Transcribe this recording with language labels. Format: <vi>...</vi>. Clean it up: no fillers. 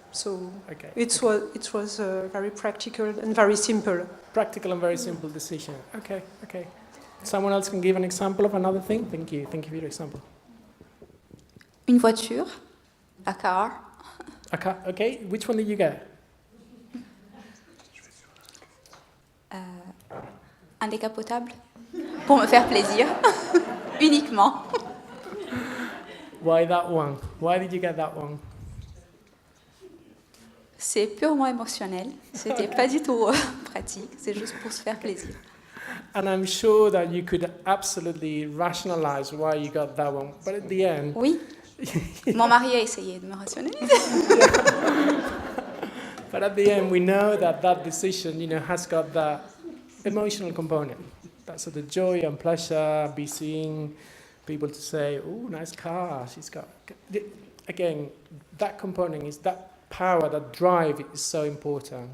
<en>So it was very practical and very simple. Practical and very simple decision. Okay. Someone else can give an example of another thing? Thank you for your example.</en> <fr>Une voiture,</fr> <en>a car. Okay, which one did you get?</en> <fr>Un décapotable, pour me faire plaisir, uniquement.</fr> <en>Why that one? Why did you get that one?</en> <fr>C'est purement émotionnel, c'était pas du tout pratique, c'est juste pour se faire plaisir.</fr> <en>And I'm sure that you could absolutely rationalize why you got that one, but at the end...</en> <fr>Oui, mon mari a essayé de me rationaliser.</fr> <en>But at the end, we know that decision, has got that emotional component. That's sort of joy and pleasure, be seeing people to say, "Oh, nice car, she's got." Again, that component is that power, that drive is so important.</en>